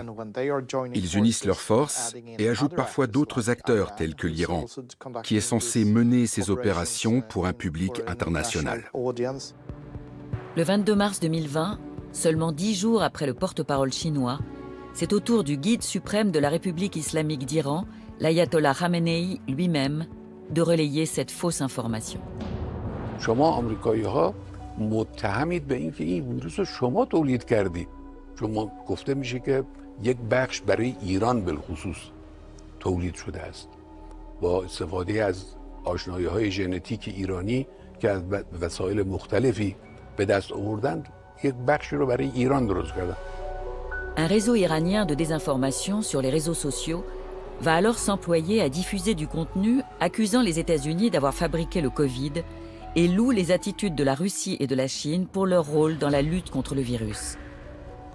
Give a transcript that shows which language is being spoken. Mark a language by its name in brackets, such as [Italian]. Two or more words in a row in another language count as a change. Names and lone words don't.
[French] Ils unissent leurs forces et ajoutent parfois d'autres acteurs tels que l'Iran, qui est censé mener ces opérations pour un public international. Le 22 mars 2020, seulement 10 jours après le porte-parole chinois, c'est au tour du guide suprême de la République islamique d'Iran, l'ayatollah Khamenei lui-même, de relayer cette fausse information. [Persian] شما آمریکایی‌ها متهمید به اینکه این ویروس رو شما تولید کردید. شما گفته میشه که یک بخش برای ایران بالخصوص تولید شده است. با استفاده از آشنایی‌های ژنتیک ایرانی که از وسایل مختلفی به دست آوردند، یک بخشی رو برای ایران درست کردن. [French] Un réseau iranien de désinformation sur les réseaux sociaux va alors s'employer à diffuser du contenu accusant les États-Unis d'avoir fabriqué le Covid et loue les attitudes de la Russie et de la Chine pour leur rôle dans la lutte contre le virus.